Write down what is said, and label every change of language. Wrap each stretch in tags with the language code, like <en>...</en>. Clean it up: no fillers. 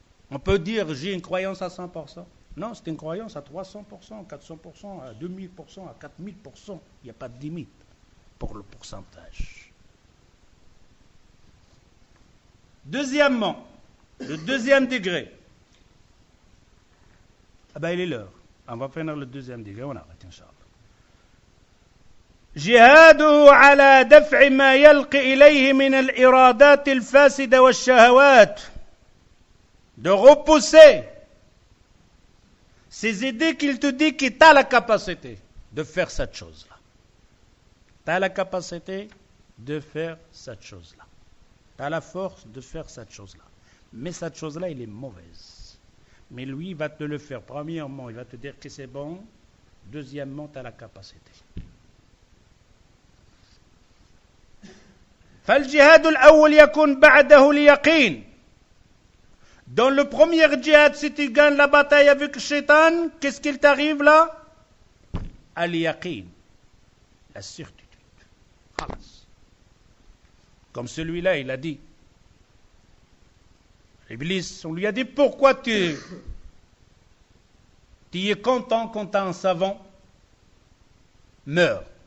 <fr>On peut dire j'ai une croyance à 100%. Non, c'est une croyance à 300%, 400%, à 2000%, à 4000%. Il n'y a pas de limite pour le pourcentage. Deuxièmement, le deuxième degré. Ah ben il est l'heure. On va finir le deuxième degré, on arrête, Inch'Allah.</fr> <ar>جهاده على دفع ما يلقي إليه من الإرادات الفاسدة والشهوات.</ar> <fr>De repousser ces idées qu'il te dit que tu as la capacité de faire cette chose-là. Tu as la capacité de faire cette chose-là. Tu as la force de faire cette chose-là. Mais cette chose-là, elle est mauvaise. Mais lui, il va te le faire. Premièrement, il va te dire que c'est bon. Deuxièmement, tu as la capacité.</fr> <ar>فالجهاد الأول يكون بعده اليقين.</ar> <fr>Dans le premier djihad, si tu gagnes la bataille avec le shaitan, qu'est-ce qu'il t'arrive là? Al-yaqin, la certitude. Khalas. Comme celui-là, il a dit. Iblis, on lui a dit, pourquoi tu es content quand un savant meurt?</fr>